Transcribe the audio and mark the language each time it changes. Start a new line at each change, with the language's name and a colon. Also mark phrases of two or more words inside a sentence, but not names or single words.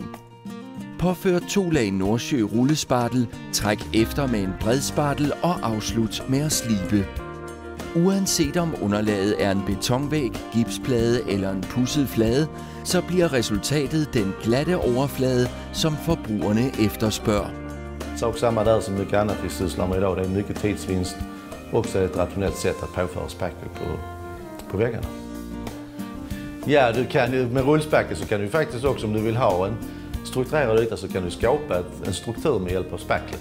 Danish: Påfør 2 lag Nordsjø Rullespartel, træk efter med en bredspartel og afslut med at slibe. Uanset om underlaget er en betonvæg, gipsplade eller en pudset flade, så bliver resultatet den glatte overflade, som forbrugerne efterspørger.
Swedish: Sak samma där som mycket annat vi sysslar med idag, det är mycket tidsvinst och också ett rationellt sätt att påföra spackel på väggarna. Ja, du kan ju med rullspackel så kan du faktiskt också, om du vill ha en strukturerad yta, så kan du skapa en struktur med hjälp av spacklet.